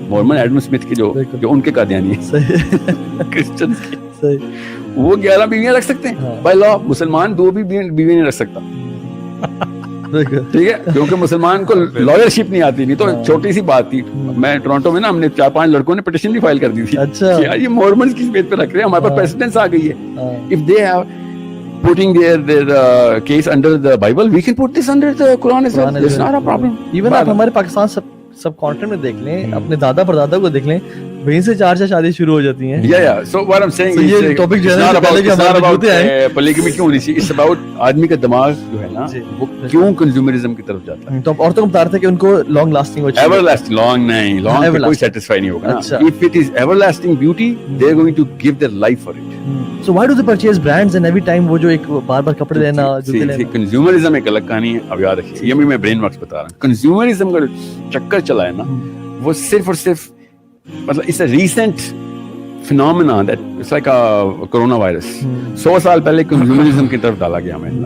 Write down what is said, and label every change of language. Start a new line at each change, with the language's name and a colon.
Urdu: Mormon Adam Smith کے جو ان کے قادیانی ہیں کرسچن کے, وہ 11 بیویاں رکھ سکتے ہیں بائی لا. مسلمان 2 بھی بیوی نہیں رکھ سکتا, ٹھیک ہے, کیونکہ مسلمان کو لائرشپ نہیں آتی. نہیں تو چھوٹی سی بات تھی, میں ٹورانٹو میں نا ہم نے 4-5 لڑکوں نے پٹیشن بھی فائل کر دی تھی. اچھا یہ مورمنز کی بیس پہ رکھ رہے ہیں, ہمارے پاس پریسیڈنس آ گئی ہے.
English: if they have putting their case under the Bible, we can put this under the Quran as well. It's not a problem.
Urdu: Even آپ ہمارے پاکستان سب کانٹینٹ میں دیکھ لیں, اپنے دادا پردادا کو دیکھ لیں, وہیں سے 4 شادی شروع ہو جاتی ہیں.
English: So what I'm saying is
Urdu: یہ ٹاپک جو ہے
English: not about polygamy
Urdu: کیوں ہونی چاہیے,
English: it's about
Urdu: آدمی کا دماغ جو ہے نا وہ کیوں کنزیومرزم کی طرف جاتا ہے. تو عورتوں کو بتا رہے تھے کہ ان کو لانگ لاسٹنگ ہو چاہیے. everlasting long نہیں, long پہ کوئی سیٹسفائی نہیں ہوگا نا.
English: if it is everlasting beauty, they are going to give their life for it. So why do they purchase brands and every time
Urdu: وہ جو ایک بار بار کپڑے لینا, جوتے لینا. کنزیومرزم ایک الگ کہانی ہے, اب یاد رکھیے, یہ بھی میں برین ورکس بتا رہا ہوں. کنزیومرزم کا چکر چلا ہے نا, وہ صرف اور صرف مطلب اس recent phenomena
English: that it's like
Urdu: corona virus 100 سال پہلے کنزیومرزم کی طرف ڈالا گیا ہمیں.